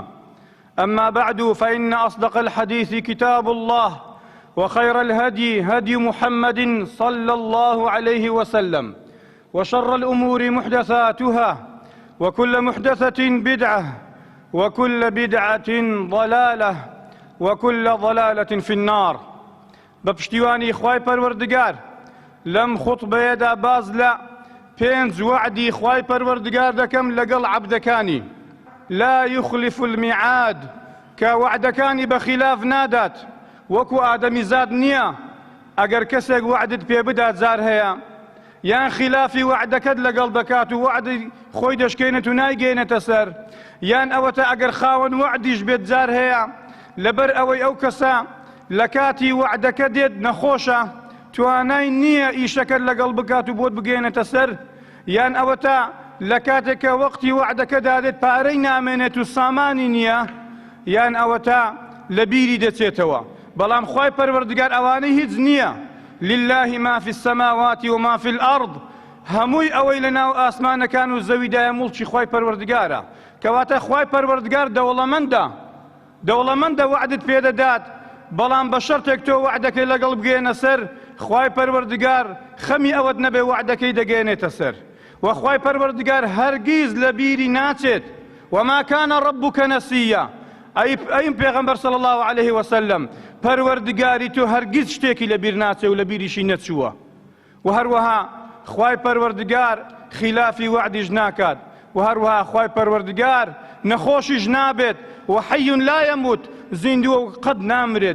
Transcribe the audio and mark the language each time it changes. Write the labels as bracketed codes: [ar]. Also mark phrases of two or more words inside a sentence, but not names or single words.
[ar] أما بعد، فإن أصدق الحديث كتاب الله، وخير الهدي هدي محمد صلى الله عليه وسلم، وشر الأمور محدثاتها، وكل محدثة بدعة، وكل بدعة ضلالة، وكل ضلالة في النار. [ckb] بپشتیوانی خوای پروردگار لم خطبەیەدا باز لە 5 وعدی خوای پەروەردگار دەکەم لەگەڵ عەبدەکانی. [ar] لا يخلف الميعاد، [ckb] کە وعدەکانی بەخلاف نادات، وەکو ئادەمیزاد نییە. ئەگەر کەسێک وعدت پێ بدات جار هەیە یان خلافی وعدەکەت لەگەڵ دەکات و وعدی خۆی دەشکێنێت و نایگەێنێتە سەر، یان ئەوەتە ئەگەر خاوەن وعدیش بێت جار هەیە لەبەر ئەوەی ئەو کەسە لە کاتی وعدەکە دێت نەخۆشە، توانای نییە ئیشەکەت لەگەڵ بکات و بۆت بگەێنێتە سەر، یان ئەوەتە لە کاتێککە وەقتی وعدەکە دادێت پارەی نامێنێت و سامانی نییە، یان ئەوەتە لە بیری دەچێتەوە. بەڵام خوای پەروەردگار ئەوانەی هیچ نییە. [ar] لله ما في السماوات وما في الأرض، [ckb] هەمووی ئەوەی لە ناو ئاسمانەکان و زەویدایە موڵکی خوای پەروەردگارە. کەواتە خوای پەروەردگار دەوڵەمەندە وعدت پێدەدات، بەڵام بە شەرتێک تۆ وعدەکەی لەگەڵ بگەێنە سەر، خوای پەروەردگار خەمی ئەوەت نەبێ وعدەکەی دەگەێنێتە سەر. و خوای پەروەردگار هەرگیز لە بیری ناچێت. [ar] وما كان ربك نسيا، [ckb] ئەی پێغەمبەر [ar] صلی الله عليه وسلم، [ckb] پەروەردگاری تۆ هەرگیز شتێکی لە بیر ناچێ و لە بیریشی نەچووە. و هەروەها خوای پەروەردگار خلافی وعدیش ناکات، و هەروەها خوای پەروەردگار نەخۆشیش نابێت، و [ar] حەی لا يموت، [ckb] زیندووە قەت نامرێت.